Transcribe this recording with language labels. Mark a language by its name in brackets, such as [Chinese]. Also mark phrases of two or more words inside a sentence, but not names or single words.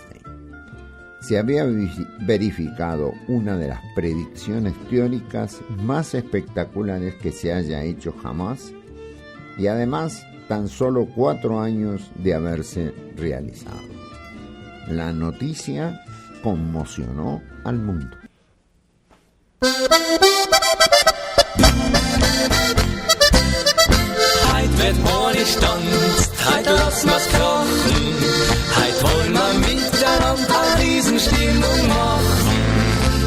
[Spanish] Se había verificado una de las predicciones teóricas más espectaculares que se haya hecho jamás, y además tan solo 4 años de haberse realizado. La noticia conmocionó al mundo. [German] Heit wird ohne Stand, heit lass mal's krachen, heit wollen wir miteinander eine Riesenstimmung machen.